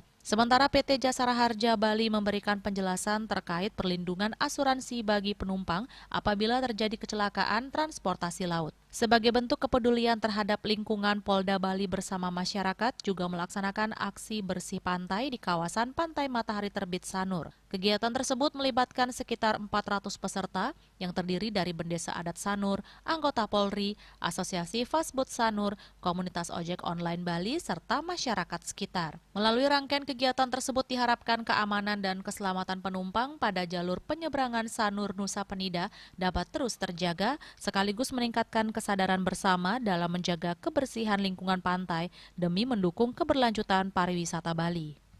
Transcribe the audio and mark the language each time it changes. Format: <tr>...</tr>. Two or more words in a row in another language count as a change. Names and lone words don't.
<id>Sementara PT Jasara Harja Bali memberikan penjelasan terkait perlindungan asuransi bagi penumpang apabila terjadi kecelakaan transportasi laut. Sebagai bentuk kepedulian terhadap lingkungan, Polda Bali bersama masyarakat juga melaksanakan aksi bersih pantai di kawasan Pantai Matahari Terbit Sanur. Kegiatan tersebut melibatkan sekitar 400 peserta yang terdiri dari Bendesa Adat Sanur, anggota Polri, Asosiasi Fastboat Sanur, komunitas ojek online Bali, serta masyarakat sekitar. Melalui rangkaian kegiatan tersebut diharapkan keamanan dan keselamatan penumpang pada jalur penyeberangan Sanur Nusa Penida dapat terus terjaga, sekaligus meningkatkan kesadaran bersama dalam menjaga kebersihan lingkungan pantai demi mendukung keberlanjutan pariwisata Bali.</id>